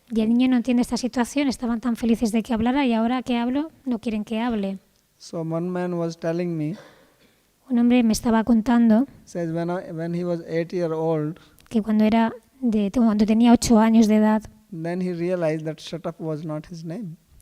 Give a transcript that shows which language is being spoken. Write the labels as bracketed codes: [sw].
[es] Y el niño no entiende esta situación, estaban tan felices de que hablara y ahora que hablo, no quieren que hable. [en] So one man was telling me, [es] Un hombre me estaba contando [en] says when he was 8 years old, [es] que cuando tenía 8 años de edad, [en] then he realized that shut up was not his name.